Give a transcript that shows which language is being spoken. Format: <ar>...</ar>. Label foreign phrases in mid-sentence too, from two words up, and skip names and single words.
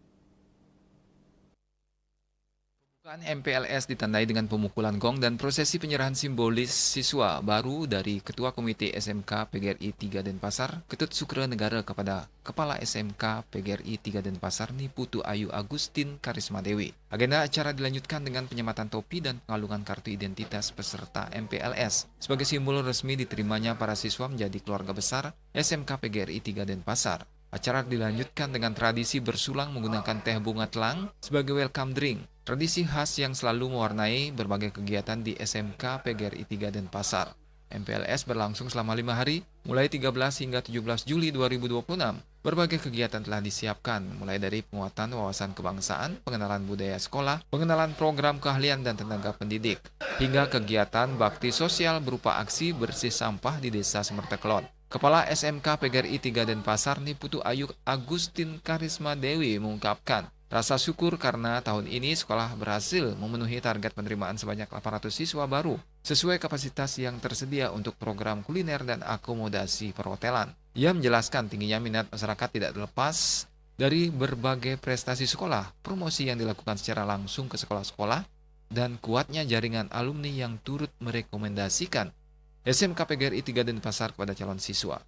<id>Pembukaan MPLS ditandai dengan pemukulan gong dan prosesi penyerahan simbolis siswa baru dari Ketua Komite SMK PGRI 3 Denpasar, Ketut Sukra Negara kepada Kepala SMK PGRI 3 Denpasar Niputu Ayu Agustin Karisma Dewi. Agenda acara dilanjutkan dengan penyematan topi dan pengalungan kartu identitas peserta MPLS. Sebagai simbol resmi diterimanya para siswa menjadi keluarga besar SMK PGRI 3 Denpasar. Acara dilanjutkan dengan tradisi bersulang menggunakan teh bunga telang sebagai</id> <en>welcome drink.</en> <id>Tradisi khas yang selalu mewarnai berbagai kegiatan di SMK PGRI 3 Denpasar. MPLS berlangsung selama 5 hari, mulai 13 hingga 17 Juli 2026. Berbagai kegiatan telah disiapkan, mulai dari penguatan wawasan kebangsaan, pengenalan budaya sekolah, pengenalan program keahlian dan tenaga pendidik, hingga kegiatan bakti sosial berupa aksi bersih sampah di Desa Semertekelon. Kepala SMK PGRI 3 Denpasar Niputu Ayu Agustin Karisma Dewi mengungkapkan rasa syukur karena tahun ini sekolah berhasil memenuhi target penerimaan sebanyak 800 siswa baru sesuai kapasitas yang tersedia untuk program kuliner dan akomodasi perhotelan. Ia menjelaskan tingginya minat masyarakat tidak terlepas dari berbagai prestasi sekolah, promosi yang dilakukan secara langsung ke sekolah-sekolah, dan kuatnya jaringan alumni yang turut merekomendasikan SMK PGRI 3 Denpasar kepada calon siswa.</id>